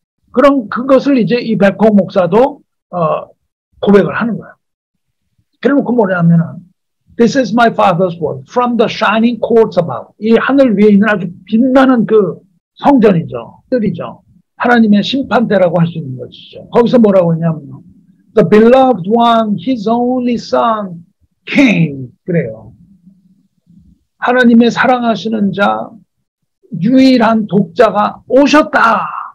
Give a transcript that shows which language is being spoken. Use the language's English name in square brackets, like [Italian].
[Korean] 그럼 그것을 이제 이 백호 목사도 고백을 하는 거예요. 그래놓고 뭐냐면은 [English] This is my father's word from the shining courts above. [Korean] 이 하늘 위에 있는 아주 빛나는 그 성전이죠. 뜰이죠. 하나님의 심판대라고 할 수 있는 것이죠. 거기서 뭐라고 했냐면요, [English] The beloved one, his only son, came. [Korean] 그래요. 하나님의 사랑하시는 자, 유일한 독자가 오셨다.